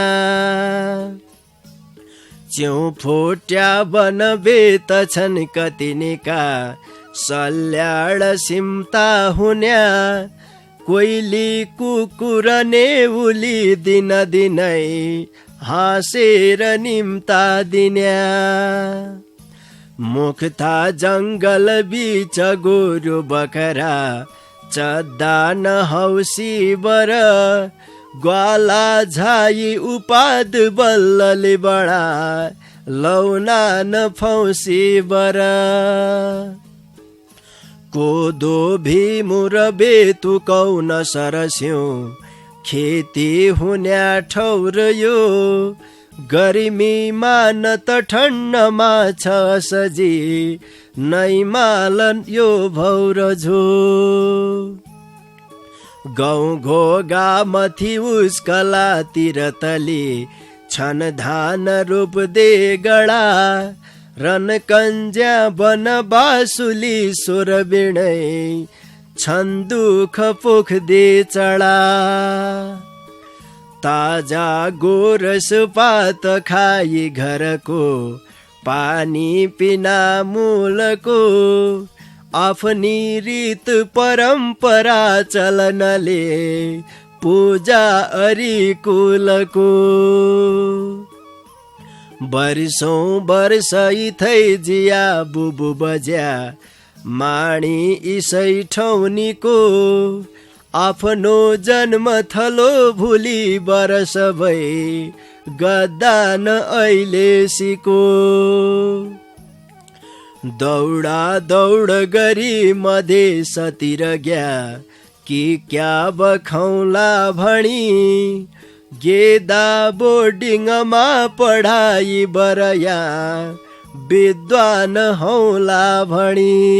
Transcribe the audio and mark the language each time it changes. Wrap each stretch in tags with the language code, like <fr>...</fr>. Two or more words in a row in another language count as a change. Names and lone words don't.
<dty>च्याउ फोट्या बन बेत छन् कतिनिका सल्याड सिम्ता हुन्या कोइली कुकुर नेउली दिन दिनै हाँसेर निम्ता दिन्या मुखता जङ्गल बीच गोरु बखरा चद्दा नहौसी बर ग्वाला झाई उपाद बल्लले बडा लौना नफौसी बर कोदो भीमुर बेतु कौन सरस्यौ खेती हुन्या ठौर यो गर्मीमा न त ठण्डमा छ सजी नै मालन यो भौर झो गौँ घोगा मथि उस्कलातिर तली छन् धान रोप दे गडा रन कन्ज्या बन बासुली स्वर बिणै छन् दुख पोख दे चढा ताजा गोरस पात खाई घरको पानी पिना मूलको आफ्नी रीत परम्परा चलनले पूजा अरी कुलको वर्षौं वर्ष इथै जिया बुबु बज्या माणी इसै ठौनीको आफ्नो जन्म थलो भुली बरस भई गद्दान अहिले सिको दौडा दौड गरी मधेसतिर ग्या कि क्या बखौला भणी गेदा बोर्डिङमा पढाइ बरया विद्वान हौला भणी</dty>